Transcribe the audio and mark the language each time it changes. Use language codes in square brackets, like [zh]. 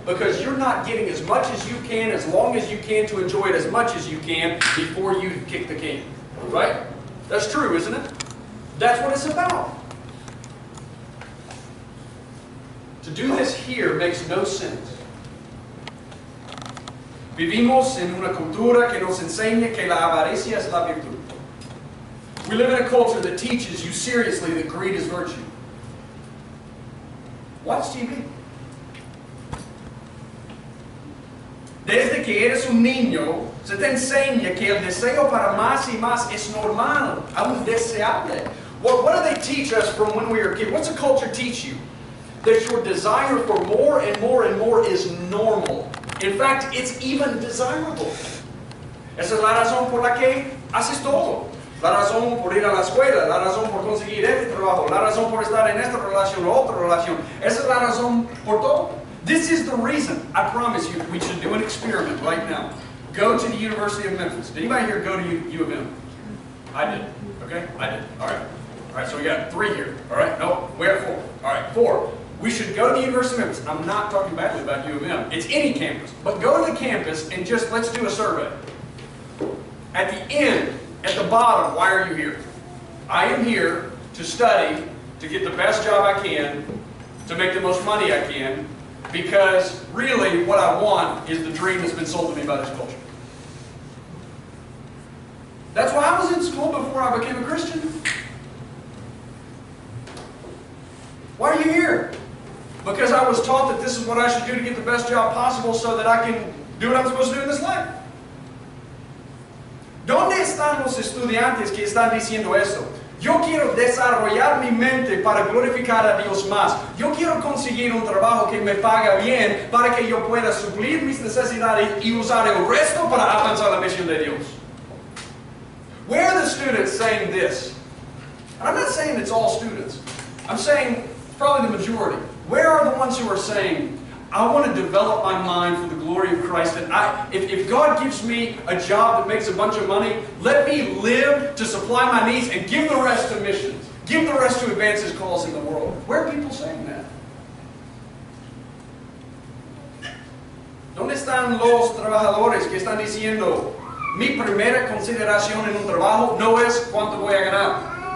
[en] Because you're not getting as much as you can, as long as you can, to enjoy it as much as you can before you kick the can. Right? That's true, isn't it? That's what it's about. To do this here makes no sense. [es] Vivimos en una cultura que nos enseña que la avaricia es la virtud. [en] We live in a culture that teaches you seriously that greed is virtue. Watch TV. [es] Desde que eres un niño, se te enseña que el deseo para más y más es normal, aún deseable. [en] What do they teach us from when we were kids? What's the culture teach you? That your desire for more and more and more is normal. In fact, it's even desirable. [es] Esa es la razón por la que haces todo. La razón por ir a la escuela, la razón por conseguir este trabajo, la razón por estar en esta relación o otra relación. Esa es la razón por todo. [en] This is the reason. I promise you, we should do an experiment right now. Go to the University of Memphis. Did anybody here go to U of M? I did. Okay? I did. All right. All right, so we got 3 here. All right? No, we have 4. All right, 4. We should go to the University of Memphis. I'm not talking badly about U of M. It's any campus. But go to the campus and just let's do a survey. At the end, at the bottom, why are you here? I am here to study, to get the best job I can, to make the most money I can, because really what I want is the dream that's been sold to me by this culture. That's why I was in school before I became a Christian. Why are you here? Because I was taught that this is what I should do to get the best job possible so that I can do what I'm supposed to do in this life. [es] ¿Dónde están los estudiantes que están diciendo esto? Yo quiero desarrollar mi mente para glorificar a Dios más. Yo quiero conseguir un trabajo que me paga bien para que yo pueda suplir mis necesidades y usar el resto para avanzar la misión de Dios. [en] Where are the students saying this? And I'm not saying it's all students. I'm saying probably the majority. Where are the ones who are saying, I want to develop my mind for the glory of Christ, and if God gives me a job that makes a bunch of money, let me live to supply my needs and give the rest to missions. Give the rest to advance His cause in the world. Where are people saying that? [es] ¿Dónde están los trabajadores que están diciendo, mi primera consideración en un trabajo no es cuánto voy a ganar?